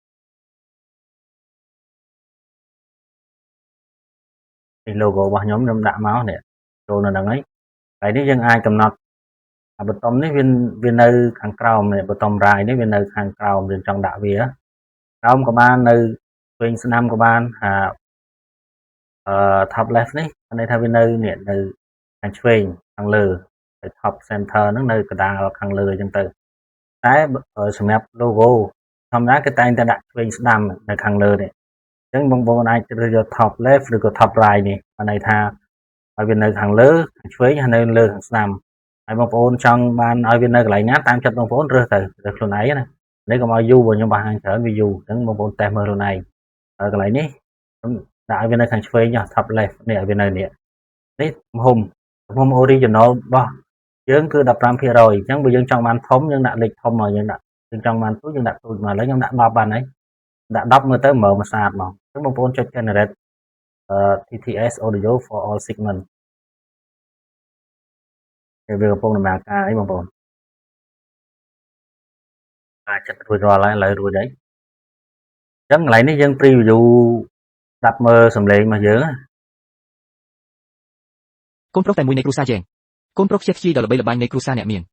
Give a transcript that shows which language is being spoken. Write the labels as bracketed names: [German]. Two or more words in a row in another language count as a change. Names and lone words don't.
[Khmer] នេះ logo របស់ខ្ញុំដាក់មកនេះចូលនៅហ្នឹងហើយកន្លែងនេះយើងអាចកំណត់ប៊ូតុននេះវានៅខាងក្រោមនេះប៊ូតុន right នេះវានៅខាងក្រោមយើងចង់ដាក់វាក្រោមក៏បាននៅឆ្វេងស្ដាំក៏បាន [English] top left [Khmer] នេះន័យថាវានៅនេះនៅខាងឆ្វេងខាងលើហើយ [English] top center [Khmer] ហ្នឹងនៅកណ្ដាលខាងលើអញ្ចឹងទៅតែសម្រាប់ logo ធម្មតាគេតែងតែដាក់ឆ្វេងស្ដាំនៅខាងលើនេះអញ្ចឹងបងប្អូនអាចជ្រើសយក top left ឬក៏ top right នេះបានន័យថាឲ្យវានៅខាងលើខាងឆ្វេងហើយនៅលើខាងស្ដាំហើយបងប្អូនចង់បានឲ្យវានៅកន្លែងណាតាមចិត្តបងប្អូនរើសទៅ រើសខ្លួនឯងណានេះកុំឲ្យយូរព្រោះខ្ញុំបង្ហាញច្រើនវាយូរអញ្ចឹងបងប្អូនតេស្តមើលខ្លួនឯងហើយកន្លែងនេះខ្ញុំដាក់ ឲ្យវានៅខាងឆ្វេង [English] top left [Khmer] នេះឲ្យវានៅនេះទំហំ original របស់យើងគឺ 15% អញ្ចឹងបើយើងចង់បានធំយើងដាក់លេខធំមកយើងចង់បានទូចយើងដាក់ទូចមកឥឡូវខ្ញុំដាក់10បានហើយដាក់10មើលទៅមើលមកស្អាតមកអញ្ចឹងបងប្អូនចុច [English] generate TTS audio for all segment [Khmer] វាកំពុងដំណើរការអីបងប្អូនអាចចិត្តរួចរាល់ហើយឥឡូវរួចហើយអញ្ចឹងកន្លែងនេះយើង preview ស្ដាប់មើលសំឡេងរបស់យើង កូនប្រុសតែមួយនៃគ្រួសារយើងកូនប្រុសខ្ជិះខ្ជាយដ៏ល្បីល្បាញនៃគ្រួសារអ្នកមាន